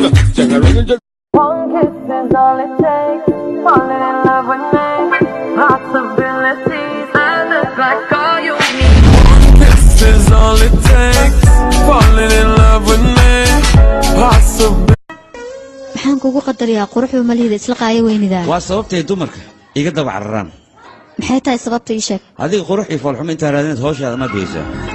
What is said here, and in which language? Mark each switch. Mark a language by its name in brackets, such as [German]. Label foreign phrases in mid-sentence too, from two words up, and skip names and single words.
[English] One kiss is all it takes, falling in love with me. Possibilities, and it's like all you need. This is all it takes, falling in love with me. Possibilities. [Somali] Maxaan kugu qadariyaa quruxda ma lihida, isla qaayo weynidaa? Waa sababtay dumarka iga daba cararaan. Maxay tahay sababta, ii sheeg? Adiga qurux iyo foolxumo intaa raadinaysa, hawshaada ma geysaa.